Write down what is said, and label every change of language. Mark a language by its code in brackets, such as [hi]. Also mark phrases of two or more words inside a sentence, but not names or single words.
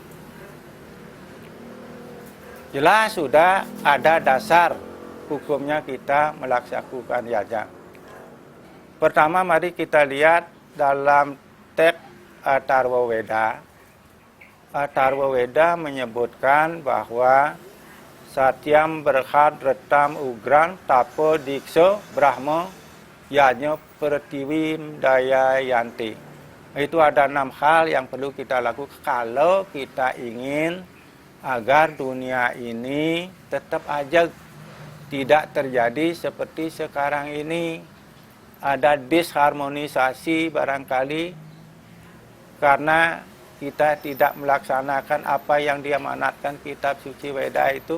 [id] Jelas sudah ada dasar hukumnya kita melaksanakan yajna. Pertama, mari kita lihat dalam teks Atharva Veda. Atharva Veda menyebutkan bahwa [sa] सत्यं बृहद् ऋतम् उग्रं तपो दीक्षा ब्रह्म यज्ञः पृथिवीं धारयन्ति. [id] Itu ada 6 hal yang perlu kita lakukan kalau kita ingin agar dunia ini tetap aja tidak terjadi seperti sekarang ini. Ada disharmonisasi barangkali karena kita tidak melaksanakan apa yang diamanatkan kitab suci Veda itu.